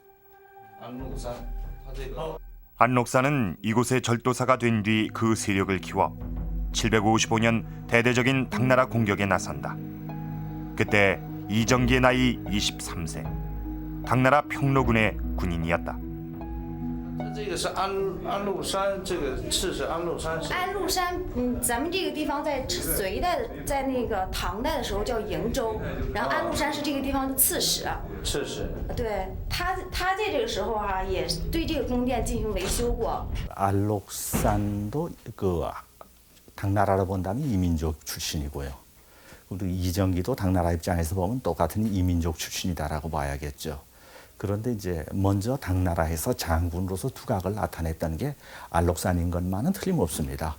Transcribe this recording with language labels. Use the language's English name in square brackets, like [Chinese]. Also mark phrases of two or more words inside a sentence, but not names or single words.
[Korean] 안록산은 이곳의 절도사가 된 뒤 그 세력을 키워 755년 대대적인 당나라 공격에 나선다. 그때 이정기의 나이 23세, 당나라 평로군의 군인이었다. [Chinese] 这个是安禄山，这个刺史安禄山是。安禄山，咱们这个地方在隋代，在那个唐代的时候叫瀛州，然后安禄山是这个地方的刺史。刺史。对，他在这个时候啊，也对这个宫殿进行维修过。 [Korean] 안록산도 그 당나라로 본다면 이민족 출신이고요. 그리고 이정기도 당나라 입장에서 보면 똑같은 이민족 출신이다라고 봐야겠죠. 그런데 이제 먼저 당나라에서 장군으로서 두각을 나타냈던 게 안록산인 것만은 틀림없습니다.